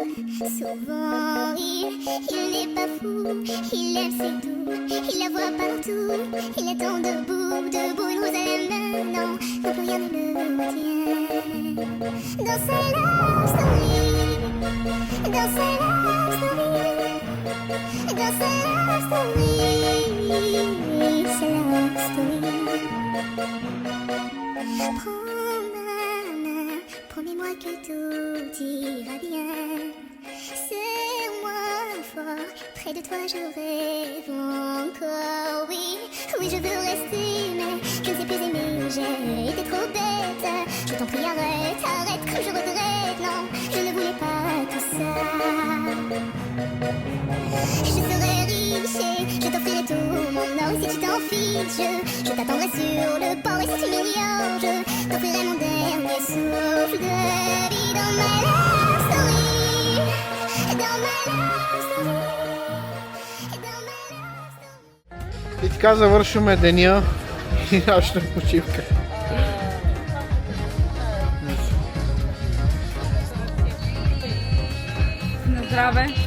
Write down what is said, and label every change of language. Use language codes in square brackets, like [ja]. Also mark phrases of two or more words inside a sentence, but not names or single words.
[fr] Souvent il n'est pas fou, il aime c'est tout. Il la voit partout, il attend debout, debout, une rose à la main. Non, non plus rien ne le tient. Dans sa [en] love story, [fr] dans sa [en] love story, [fr] dans sa [en] love story, [fr] sa [en] love story. [fr] Prends ma main, promets-moi que tout ira bien. Serre-moi fort, près de toi je rêve encore. Oui, oui je veux rester, mais je ne sais plus aimer. J'ai été trop bête, je t'en prie arrête, arrête comme je regrette. Non, je ne voulais pas tout ça. Je serai riche et je t'offrirai tout mon or. Et si tu t'en fiches, je t'attendrai sur le port. Et si tu m'ignores, je t'offrirai mon dernier souffle de vie dans ma [en] love story. [bg] И така завършваме деня и нашата почивка. На здраве!